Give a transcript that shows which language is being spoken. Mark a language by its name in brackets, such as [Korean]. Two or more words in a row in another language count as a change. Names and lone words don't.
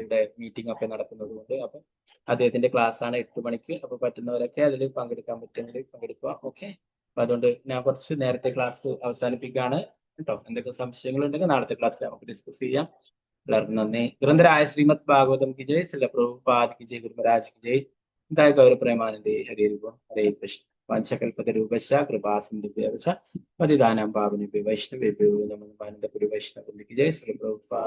[Malayalam] ഇവിടെ മീറ്റിംഗ് ഒക്കെ നടക്കുന്നത് കൊണ്ട് അപ്പൊ അദ്ദേഹത്തിന്റെ ക്ലാസ് ആണ് 8 മണിക്ക്. അപ്പൊ പറ്റുന്നവരൊക്കെ അതിൽ പങ്കെടുക്കാൻ പറ്റുമെങ്കിൽ പങ്കെടുക്കുക. ഓക്കെ, അപ്പൊ അതുകൊണ്ട് ഞാൻ കുറച്ച് നേരത്തെ ക്ലാസ് അവസാനിപ്പിക്കുകയാണ് കേട്ടോ. എന്തെങ്കിലും സംശയങ്ങൾ ഉണ്ടെങ്കിൽ നാളത്തെ ക്ലാസ്സിൽ നമുക്ക് ഡിസ്കസ് ചെയ്യാം. എല്ലാവർക്കും നന്ദി. [Hindi] ഗ്രന്ഥരായ ശ്രീമദ് ഭാഗവതം की जय, श्रील प्रभुपाद की जय, गुरु महाराज की जय. दाय गौर प्रेमानंदे हरे हरे कृष्ण. [Sanskrit] वांछकल्पतरुभ्यश्च कृपा सिन्धुभ्यः च पतितानां पावनेभ्यो वैष्णवेभ्यो नमो नमः. [Hindi] गुरु वैष्णव की जय, श्रील प्रभुपाद.